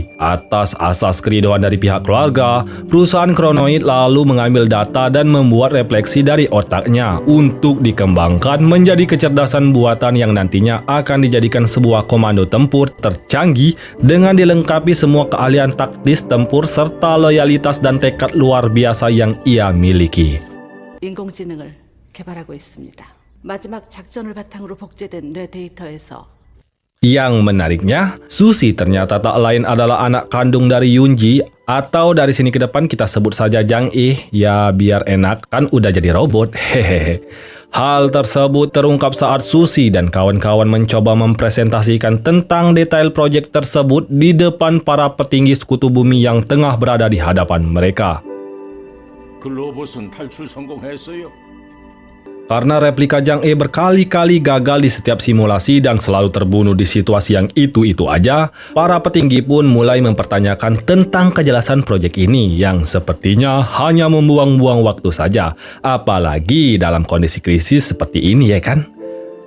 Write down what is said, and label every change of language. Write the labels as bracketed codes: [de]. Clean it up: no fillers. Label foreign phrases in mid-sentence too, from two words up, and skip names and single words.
[id] Atas asas keridoan dari pihak keluarga, perusahaan Kronoid lalu mengambil data dan membuat refleksi dari otaknya untuk dikembangkan menjadi kecerdasan buatan yang nantinya akan dijadikan sebuah komando tempur tercanggih dengan dilengkapi semua keahlian taktis tempur serta loyalitas dan tekad luar biasa yang ia miliki. [ko] 인공지능을 개발하고 있습니다. 마지막 작전을 바탕으로 복제된 뇌 데이터에서 [id] Yang menariknya, Susi ternyata tak lain adalah anak kandung dari Yunji, atau dari sini ke depan kita sebut saja Jang-E, ya biar enak kan udah jadi robot. Hehehe. Hal tersebut terungkap saat Susi dan kawan-kawan mencoba mempresentasikan tentang detail proyek tersebut di depan para petinggi sekutu bumi yang tengah berada di hadapan mereka. [ko] 그 로봇은 탈출 성공했어요. [id] Karena replika Jang-E berkali-kali gagal di setiap simulasi dan selalu terbunuh di situasi yang itu-itu aja, para petinggi pun mulai mempertanyakan tentang kejelasan proyek ini yang sepertinya hanya membuang-buang waktu saja, apalagi dalam kondisi krisis seperti ini ya kan?